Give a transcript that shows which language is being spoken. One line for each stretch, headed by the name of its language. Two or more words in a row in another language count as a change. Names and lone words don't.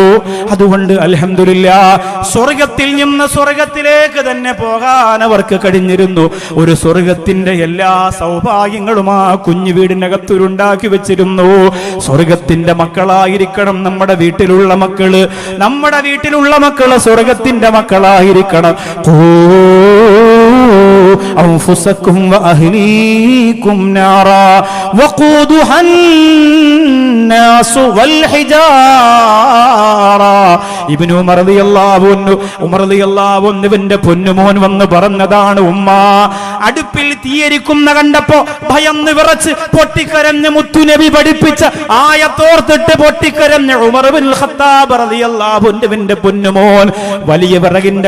Malayalam: അതുകൊണ്ട് അൽഹംദുലില്ലാഹ് സ്വർഗ്ഗത്തിൽ നിന്ന് സ്വർഗ്ഗത്തിലേക്ക് തന്നെ പോകാൻ അവർക്ക് കഴിഞ്ഞിരുന്നു. ഒരു സ്വർഗ്ഗത്തിന്റെ എല്ലാ സൗഭാഗ്യങ്ങളും ആ കുഞ്ഞു വീടിനകത്തുണ്ടാക്കി വെച്ചിരുന്നു. സ്വർഗ്ഗത്തിന്റെ മക്കളായിരിക്കണം നമ്മുടെ വീട്ടിലുള്ള മക്കള്. നമ്മുടെ വീട്ടിലുള്ള മക്കള് സ്വർഗ്ഗത്തിന്റെ മക്കളായിരിക്കണം.
Arabic: أنفسكم وأهليكم نارا وقودها الناس والحجارة.
Malayalam: ഇബ്നു ഉമർ
Arabic: رضي الله عنه
Malayalam: പൊന്നുമോൻ വന്ന് പറഞ്ഞതാണ്, ഉമ്മ അടുപ്പിൽ തീയരിക്കുന്ന കണ്ടപ്പോ ഭയന്ന് വിറച്ച് പൊട്ടിക്കരഞ്ഞ് മുത്തുനബി പഠിപ്പിച്ച ആയത്തോർത്തിട്ട് പൊട്ടിക്കരഞ്ഞ ഉമർ ഇബ്നുൽ ഖത്താബ്
Arabic: رضي الله عنه
Malayalam: പൊന്നുമോൻ വലിയ വിറകിന്റെ